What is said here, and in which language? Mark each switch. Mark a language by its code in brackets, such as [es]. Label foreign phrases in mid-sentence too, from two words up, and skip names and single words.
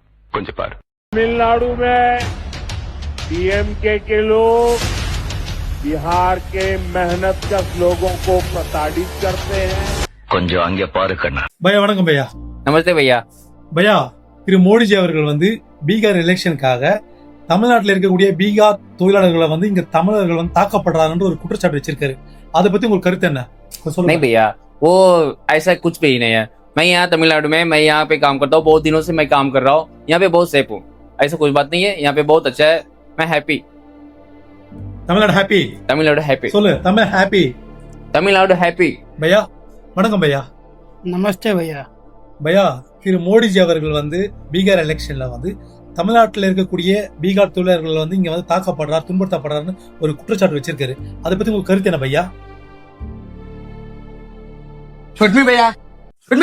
[ta] கொஞ்சம் பாரு. [hi] तमिलनाडु में डीएमके के लोग बिहार के मेहनतकश लोगों को प्रताड़ित करते हैं. [ta] கொஞ்சம் அங்கே பாரு கண்ணா. பையா வணக்கம் பையா. [hi] नमस्ते भैया. [ta] பையா, திரு மோடிஜி அவர்கள் வந்து பீகார் எலெக்ஷனுக்காக தமிழ்நாட்டில் இருக்கக்கூடிய பீகார் தொழிலாளர்களை வந்து இங்க தமிழர்கள் வந்து தாக்கப்படுறாங்கன்ற ஒரு குற்றச்சாட்டு வச்சிருக்காரு. அதை பத்தி உங்களுக்கு கருத்து என்ன? [hi] नहीं भैया, वो ऐसा कुछ भी नहीं है. मैं यहाँ तमिलनाडु में मैं यहाँ पे काम करता हूँ, बहुत दिनों से मैं काम कर रहा हूँ. यहाँ पे बहुत सेफ हूँ, ऐसा कुछ बात नहीं है. यहाँ पे बहुत अच्छा है, मैं हैप्पी. [ta] தமிழ்நாடு ஹாப்பி. [hi] तमिलनाडु हैप्पी. [ta] சொல்லு, தமிழ் ஹாப்பி. [hi] तमिलनाडु हैप्पी. [ta] பையா வணக்கம் பையா. [hi] नमस्ते भैया. [ta] பையா, திரு மோடிஜி அவர்கள் வந்து பீகார் எலெக்ஷன்ல வந்து தமிழ்நாட்டில் இருக்கக்கூடிய பீகார் தொழிலாளர்கள் வந்து இங்க வந்து தாக்கப்படுறாரு, துன்புறுத்தப்படுறாருன்னு ஒரு குற்றச்சாட்டு வச்சிருக்காரு. அதை பத்தி உங்களுக்கு கருத்து என்ன பையா? சுட்மி பையா, சுட்மி.